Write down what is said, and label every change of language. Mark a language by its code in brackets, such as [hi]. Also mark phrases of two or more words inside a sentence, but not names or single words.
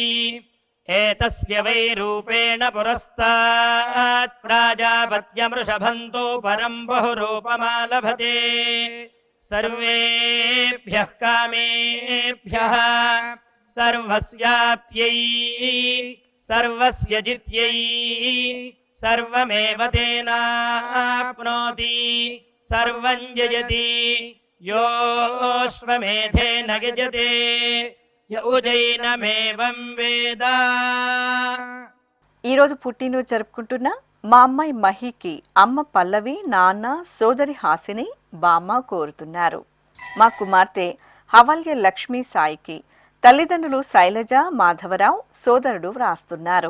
[sa] ఏతస్య వై రూపేణ పురస్తాత్ ప్రాజాపత్యమృషభంతో పరం బహురూపమాలభతే సర్వేభ్యః కామేభ్యః సర్వస్యాప్త్యై సర్వస్య జిత్యై సర్వమేవ తేనాప్నోతి సర్వం జయతి योऽश्वमेधेन यजते य उजैनमेवं वेद। [te] ఈరోజు పుట్టినరోజు జరుపుకుంటున్న మా అమ్మాయి మహికి అమ్మ పల్లవి, నాన్న, సోదరి హాసిని, బామ్మ కోరుతున్నారు. మా కుమార్తె హవల్య లక్ష్మీ సాయికి తల్లిదండ్రులు శైలజ, మాధవరావు, సోదరుడు వ్రాస్తున్నారు.